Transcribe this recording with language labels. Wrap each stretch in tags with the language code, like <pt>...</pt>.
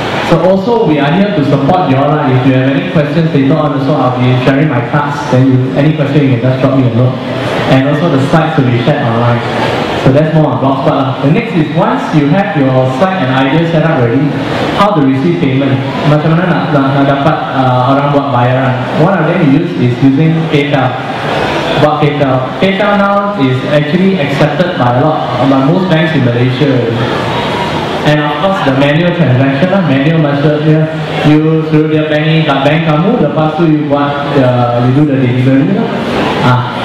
<en>So also we are here to support you all lah. If you have any questions later on, also I'll be sharing my cards. Then any question you can just drop me a note. And also the slides will be shared online. So that's more on Blogspot lah. The next is once you have your site and idea set up ready, how to receive payment.</en> <ms>Macam mana nak dapat orang buat bayaran.</ms> <en>One of them you use is using PayPal. About PayPal. PayPal now is actually accepted by most banks in Malaysia. And of course the manual transaction</en> <ms>lah, manual maksudnya you suruh dia bank kat bank kamu, lepas tu you buat</ms> <en>you do the delivery</en> <ms>lah.</ms>